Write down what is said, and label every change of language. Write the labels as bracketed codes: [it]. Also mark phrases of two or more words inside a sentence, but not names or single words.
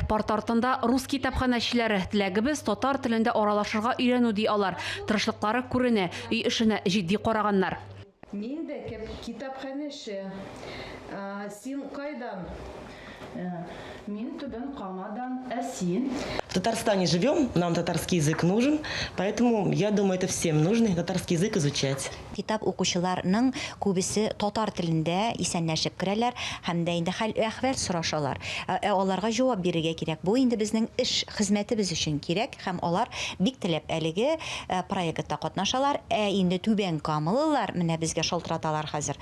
[tt] Парт артында рус китапханәчеләре теләгебез татар телендә аралашырга өйрәнү ди алар. Тырышлыклары күренә, өй эшенә җитди караганнар. Мин дә китапханәче. Син кайдан? Мин Түбән Камадан. Син? [ru] В Татарстане живем, нам татарский язык нужен, поэтому я думаю, это всем нужно татарский язык изучать. [tt] Китап укучыларның күбесе татар телендә исәнләшеп керәләр һәм дә инде хәл әхвәл сорашалар. Аларга җавап бирергә кирәк. Бу инде безнең эш хезмәтебез өчен кирәк һәм алар бик теләп әлеге проектта катнашалар. Инде Түбән Камалылар менә безгә шалтыраталар хәзер.